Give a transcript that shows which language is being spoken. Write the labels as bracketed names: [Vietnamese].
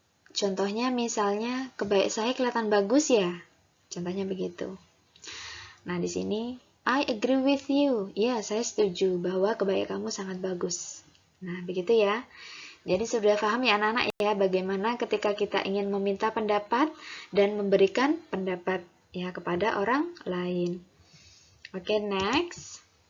[Indonesian] Contohnya misalnya kebaya saya kelihatan bagus ya. Contohnya begitu. Nah, di sini [English] I agree with you. [Indonesian] Ya, saya setuju bahwa kebaya kamu sangat bagus. Nah, begitu ya. Jadi sudah paham ya anak-anak ya bagaimana ketika kita ingin meminta pendapat dan memberikan pendapat ya kepada orang lain. Oke, next.